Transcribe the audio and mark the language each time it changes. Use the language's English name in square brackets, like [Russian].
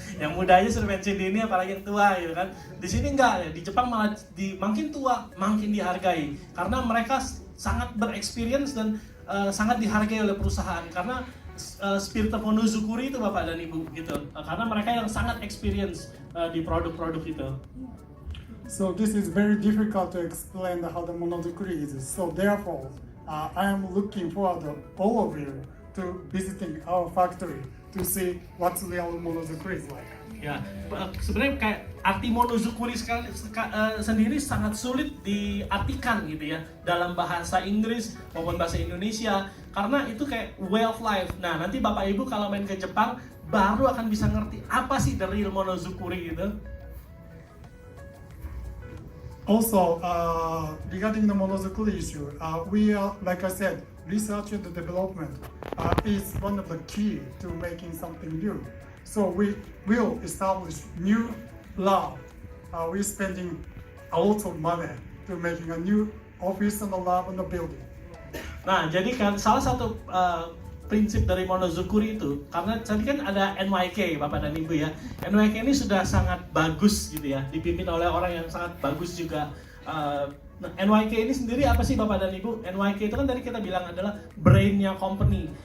[Indonesian] Yang muda aja sudah pensiun dini apalagi yang tua gitu kan. Di sini enggak ya, di Jepang malah makin tua makin dihargai karena mereka sangat berexperience dan sangat dihargai oleh perusahaan karena spirit monozukuri itu Bapak dan Ibu gitu, karena mereka yang sangat experience di produk-produk itu. [English] So this is very difficult to explain how the monozukuri is. So therefore, I am looking forward to all of you to visiting our factory to see what real monozukuri is like. [Indonesian] Ya, sebenarnya kayak arti monozukuri sendiri sangat sulit diartikan gitu ya dalam bahasa Inggris maupun bahasa Indonesia karena itu kayak [English] way of life. [Indonesian] Nah, nanti Bapak Ibu kalau main ke Jepang baru akan bisa ngerti apa sih [English] the real [Indonesian] monozukuri gitu. [English] Also, regarding the monozukuri issue, we are, like I said, research and development is one of the key to making something new. So we will establish new lab. We're spending a lot of money to making a new office and a lab and a building. [Indonesian] Nah, jadi kan salah satu prinsip dari monozukuri itu, karena tadi kan ada NYK Bapak dan Ibu ya. NYK ini sudah sangat bagus gitu ya, dipimpin oleh orang yang sangat bagus juga. Nah, NYK ini sendiri apa sih Bapak dan Ibu? NYK itu kan tadi kita bilang adalah brain-nya company.